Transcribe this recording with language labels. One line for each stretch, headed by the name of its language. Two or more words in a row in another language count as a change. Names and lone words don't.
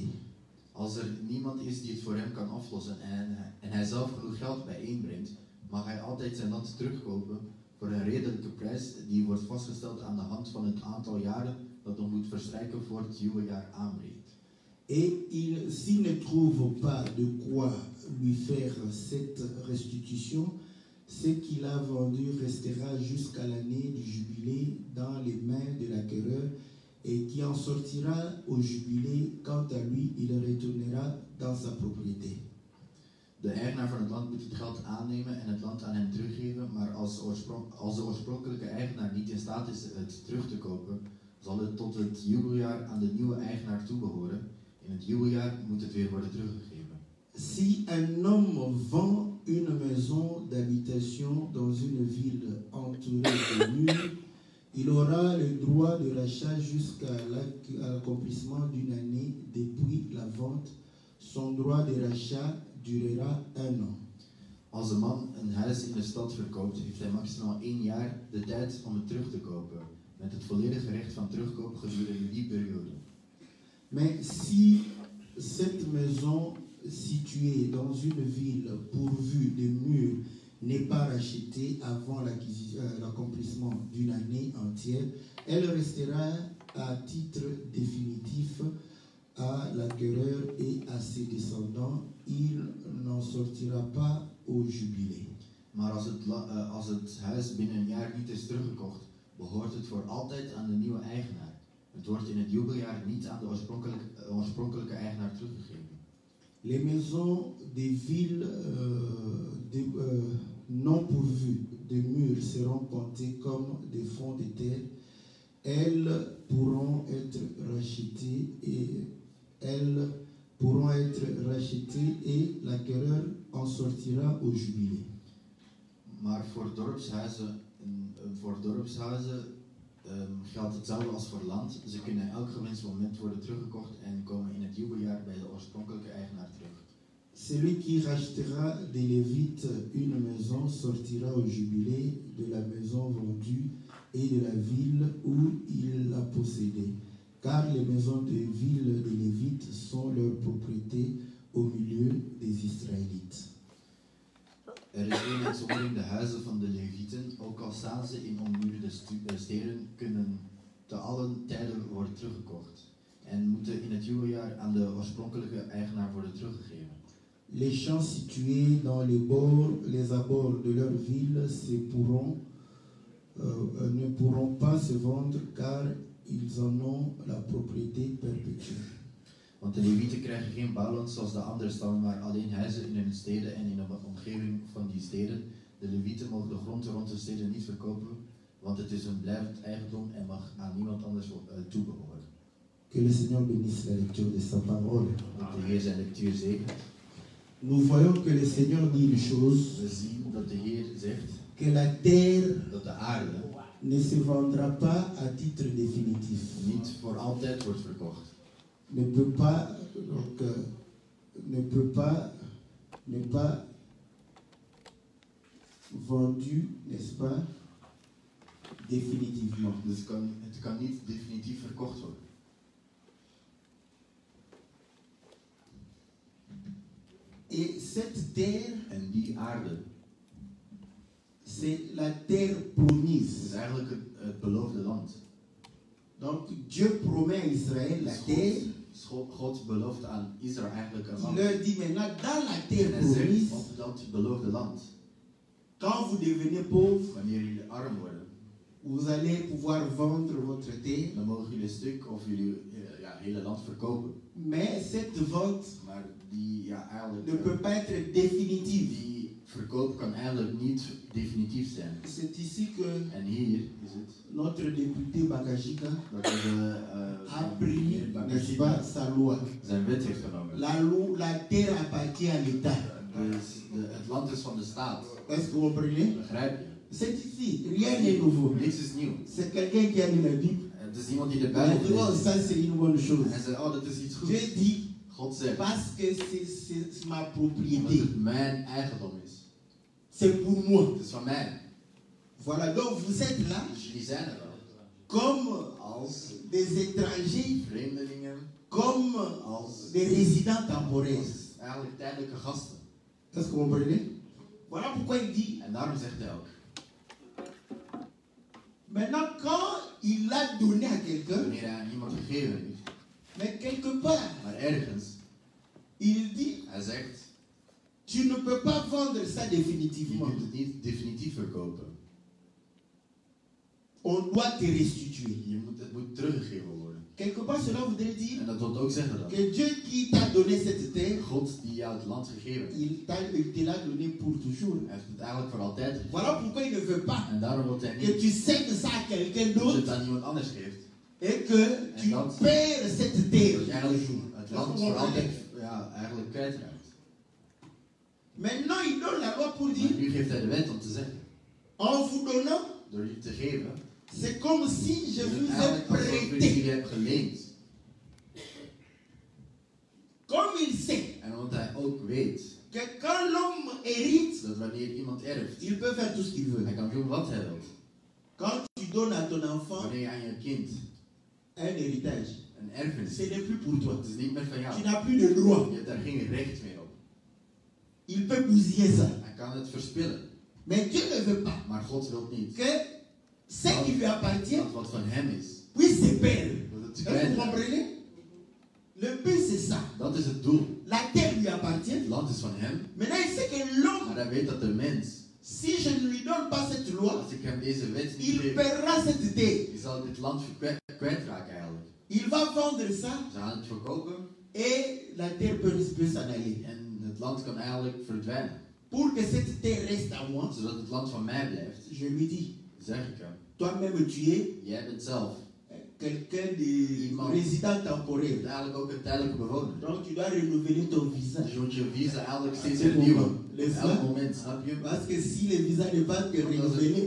Dutch: Als niemand is die het voor hem kan aflossen en hij zelf genoeg geld bijeenbrengt, mag hij altijd zijn land terugkopen voor een redelijke prijs die wordt vastgesteld aan de hand van het aantal jaren dat nog moet verstrijken voor het nieuwe jaar aanbreekt.
French: Et s'il ne trouve pas de quoi lui faire cette restitution, ce qu'il a vendu restera jusqu'à l'année du jubilé dans les mains de l'acquéreur et qui en sortira au jubilé. Quant à lui, il retournera dans sa propriété.
Dutch: De eigenaar van het land moet het geld aannemen en het land aan hem teruggeven, maar als de oorspronkelijke eigenaar niet in staat is het terug te kopen, zal het tot het jubeljaar aan de nieuwe eigenaar toebehoren. In het jubeljaar moet het weer worden teruggegeven.
French: Si un homme vend une maison d'habitation dans une ville entourée de murs, il aura le droit de rachat jusqu'à l'accomplissement d'une année depuis la vente. Son droit de rachat durera 1 an.
Dutch: Als een man een huis in de stad verkoopt, heeft hij maximaal 1 jaar de tijd om het terug te kopen, met het volledige recht van terugkoop gedurende die periode.
French: Mais si cette maison située dans une ville pourvue de murs n'est pas rachetée avant l'accomplissement d'une année entière, elle restera à titre définitif à l'acquéreur et à ses descendants. Il n'en sortira pas au jubilé.
Dutch: Maar als het huis binnen een jaar niet is teruggekocht, behoort het voor altijd aan de nieuwe eigenaar. Het wordt in het jubeljaar niet aan de oorspronkelijke eigenaar teruggegeven.
French: Les maisons des villes non pourvues de murs seront comptées comme des fonds de terre. Elles pourront être rachetées et l'acquéreur en sortira au jubilé.
Dutch: Maar voor dorpshuizen geldt hetzelfde als voor land. Ze kunnen elk gewenst moment worden teruggekocht en komen in het jubeljaar bij de oorspronkelijke eigenaar terug.
French: Celui qui rachètera des Lévites une maison sortira au jubilé de la maison vendue et de la ville où il l'a possédée. Car les maisons de ville des Lévites sont leur propriété au milieu des Israélites.
Dutch: Er is één uitzondering, de huizen van de Levieten, ook al staan ze in ommuurde steden, kunnen te allen tijden worden teruggekocht en moeten in het jubeljaar aan de oorspronkelijke eigenaar worden teruggegeven.
French: Les champs situés dans les abords de leur ville ne pourront pas se vendre car ils en ont la propriété perpétuelle.
Dutch: Want de Levieten krijgen geen bouwland zoals de andere stammen, maar alleen huizen in hun steden en in de omgeving van die steden. De Levieten mogen de grond rond de steden niet verkopen, want het is hun blijvend eigendom en mag aan niemand anders toebehoren.
French: Que le Seigneur bénisse la lecture de sa parole.
Dutch: Dat de Heer zijn lectuur zegent.
French: Nous voyons que le Seigneur dit une chose.
Dutch: We zien dat de Heer zegt
French: Que la terre
Dutch: dat de aarde
French: ne se vendra pas à titre définitif.
Dutch: niet voor altijd wordt verkocht.
French: Ne peut pas vendu, n'est-ce pas, définitivement.
Dutch: Dus het kan niet definitief verkocht worden.
French: Et cette terre,
Dutch: En die aarde
French: c'est la terre promise.
Dutch: is eigenlijk het beloofde land.
French: Donc Dieu promet à Israël la terre.
Dutch: God belooft aan Israël eigenlijk een
French: Il
Dutch: land.
French: leur dit maintenant, dans la terre
Dutch: En hij zegt
French: promise,
Dutch: op dat beloofde land,
French: quand vous devenez pauvre,
Dutch: wanneer jullie arm worden,
French: vous allez pouvoir vendre votre terre.
Dutch: dan mogen jullie een stuk of jullie hele land verkopen.
French: Mais cette vente
Dutch: Maar die eigenlijk
French: ne peut pas être définitive.
Dutch: die verkoop kan eigenlijk niet definitief zijn.
French: C'est ici que
Dutch: En hier is het
French: notre député Bakashika
Dutch: dat de
French: a pris, n'est-ce pas, sa loi.
Dutch: zijn wet heeft genomen.
French: La terre appartient à l'État.
Dutch: Dus Het land is van de staat.
French: Est-ce que vous comprenez?
Dutch: Begrijp je?
French: C'est ici, rien n'est nouveau.
Dutch: Niks is nieuw.
French: C'est quelqu'un qui a lu la Bible.
Dutch: Het is iemand die de
French: Il
Dutch: Bijbel
French: a dit, oh,
Dutch: leest.
French: ça c'est une bonne chose.
Dutch: En hij zegt, oh, dat is iets
French: Dieu
Dutch: goeds.
French: dit,
Dutch: God zegt,
French: parce que c'est ma
Dutch: omdat
French: propriété.
Dutch: het mijn eigendom is.
French: C'est pour moi.
Dutch: Het is van mij.
French: Voilà, donc vous êtes là
Dutch: Dus jullie zijn er wel.
French: comme
Dutch: Als
French: des étrangers,
Dutch: vreemdelingen,
French: comme
Dutch: als
French: des résidents temporaires.
Dutch: eigenlijk tijdelijke gasten.
French: Est-ce que vous comprenez? Voilà pourquoi il dit,
Dutch: En daarom zegt hij ook.
French: maintenant quand il l'a donné à quelqu'un,
Dutch: Wanneer hij aan iemand gegeven heeft,
French: mais quelque part,
Dutch: maar ergens,
French: il dit,
Dutch: hij zegt,
French: tu ne peux pas vendre ça
Dutch: je
French: définitivement.
Dutch: kunt het niet definitief verkopen.
French: On doit te restituer.
Dutch: Het moet teruggegeven worden.
French: Quelque part, cela voudrait dire
Dutch: En dat wil ook zeggen dat
French: que Dieu qui t'a donné cette terre,
Dutch: God die jou het land gegeven heeft,
French: il te l'a donné pour toujours.
Dutch: hij heeft het eigenlijk voor altijd gegeven.
French: Voilà pourquoi il ne veut pas
Dutch: En daarom wil hij
French: que
Dutch: niet
French: tu cèdes ça à quelqu'un
Dutch: dat je
French: d'autre
Dutch: het aan iemand anders geeft.
French: et que tu perds cette terre.
Dutch: Dat je eigenlijk het land voor altijd eigenlijk kwijtraakt.
French: Maintenant, il donne la loi pour
Dutch: Maar
French: dire,
Dutch: nu geeft hij de wet om te zeggen,
French: en vous donnant,
Dutch: door je te geven,
French: c'est comme si je
Dutch: is het
French: vous ai
Dutch: eigenlijk alsof ik
French: prêté.
Dutch: jullie heb geleend.
French: Comme il sait
Dutch: En omdat hij ook weet
French: que quand l'homme hérite,
Dutch: dat wanneer iemand erft,
French: il peut faire tout ce qu'il veut.
Dutch: hij kan doen wat hij wil.
French: Quand tu donnes à ton enfant
Dutch: Wanneer je aan je kind
French: un héritage,
Dutch: een erfenis,
French: ce n'est plus pour toi.
Dutch: het is niet meer van jou.
French: Tu n'as plus de droit.
Dutch: Je hebt daar geen recht meer op.
French: Il peut bousiller ça.
Dutch: Hij kan het verspillen.
French: Mais Dieu ne veut pas
Dutch: Maar God wil niet
French: que ce qui lui appartient
Dutch: dat wat van hem is,
French: puisse se perdre.
Dutch: dat het
French: Est-ce que vous
Dutch: kwijt.
French: comprenez? Le but c'est ça.
Dutch: Dat is het doel.
French: La terre lui appartient.
Dutch: Het land is van hem.
French: Maintenant il sait que l'homme,
Dutch: Maar hij weet dat de mens,
French: si je ne lui donne pas cette loi,
Dutch: als ik hem deze wet niet
French: il
Dutch: geef,
French: perdra cette terre.
Dutch: die zal dit land kwijtraken eigenlijk.
French: Il va vendre ça
Dutch: Ze gaan het verkopen
French: et la terre peut s'en aller.
Dutch: en het land kan eigenlijk verdwijnen.
French: Pour que cette terre reste à moi,
Dutch: Zodat het land van mij blijft,
French: je lui dis,
Dutch: zeg ik hem,
French: toi-même tu es
Dutch: jij bent zelf
French: quelqu'un de résident temporaire.
Dutch: bent eigenlijk ook een tijdelijke bewoner.
French: Donc tu dois renouveler ton visa.
Dutch: Dus je moet je visa eigenlijk steeds
French: À ce
Dutch: hernieuwen.
French: moment,
Dutch: Op elk moment, snap je?
French: Parce que si le visa n'est pas renouvelé,